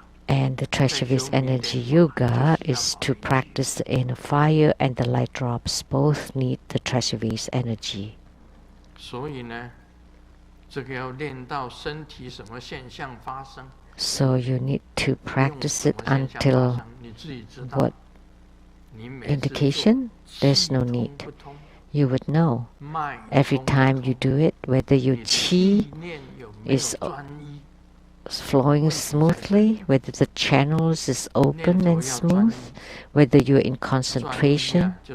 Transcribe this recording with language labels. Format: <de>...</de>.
<en>And the treasure-based energy yoga is to practice the inner fire and the light drops. Both need the treasure-based energy.</en> <zh>所以呢，这个要练到身体什么现象发生。</zh> <en>So you need to practice it until what indication? There's no need. You would know every time you do it whether your chi is flowing smoothly, whether the channels is open and smooth, whether you're in concentration.</en>